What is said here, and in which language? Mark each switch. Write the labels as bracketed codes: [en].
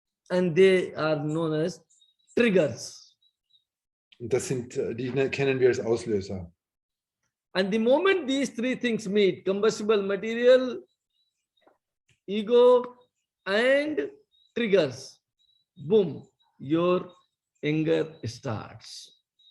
[en] And they are known as triggers. [de] Und das sind, die kennen wir als Auslöser. [en] And the moment these three things meet, combustible material, ego, and triggers, boom, your anger starts.